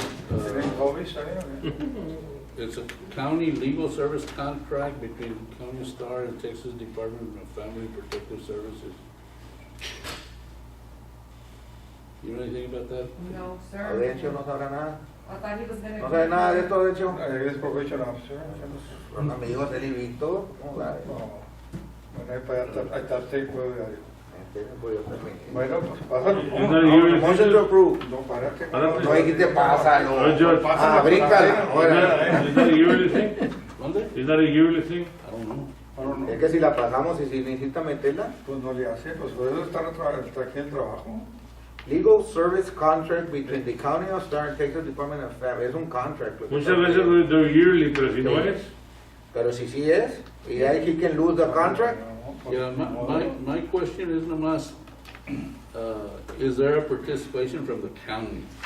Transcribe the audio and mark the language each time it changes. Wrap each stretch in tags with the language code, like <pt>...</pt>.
<es>Uh, hobbies ahí o qué?</es> <en>It's a county legal service contract between County of Starr and Texas Department of Family Protective Services. You know anything about that? No,</en> <es>Audencio</es> <en>sir.</en> <es>no sabrá nada.</es> <en>I thought he was gonna.</en> <es>No sabe nada de esto, Audencio. Es probation officer. Son amigos de él y Víctor. ¿Cómo la ves? No. Bueno, ahí para allá está el tape diario. Pues yo también. Bueno, pues pásalo.</es> <en>Motion to approve.</en> <es>No, párate. Párate. No, dijiste pásalo. No, George. Ah, bríncala.</es> <en>Is that a yearly thing?</en> <es>¿Dónde?</es> <en>Is that a yearly thing? I don't know. I don't know.</en> <es>Es que si la pasamos y si necesita meterla. Pues no le hace, pues por eso está aquí el trabajo.</es> <en>Legal service contract between the County of Starr and Texas Department of Family.</en> <es>Es un contract. lo que Muchas está veces diciendo. they're yearly, pero si no Sí. es, Pero si sí es, y ahí</es> <en>he can lose the contract. Yeah, my question is nomás, is there a participation from the county?</en>